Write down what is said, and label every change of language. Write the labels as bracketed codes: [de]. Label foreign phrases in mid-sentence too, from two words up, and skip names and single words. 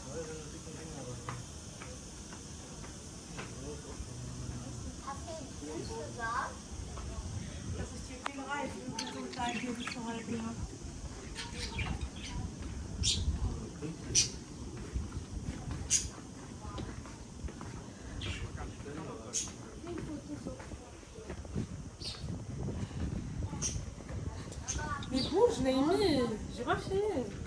[de] Das ist Tierquälerei, so ein Kleintier zu halten, ja. [fr] Mais bon, je l'ai mis, j'ai pas fini.